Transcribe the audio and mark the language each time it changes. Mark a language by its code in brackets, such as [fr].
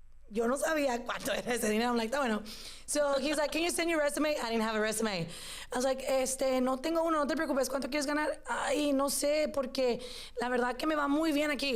[es] Yo no sabía cuánto era ese dinero. [en] I'm like, [es] bueno. [en] So he's like, can you send your resume? I didn't have a resume. I was like, [es] no tengo uno, no te preocupes. ¿Cuánto quieres ganar? Ay, no sé, porque la verdad que me va muy bien aquí.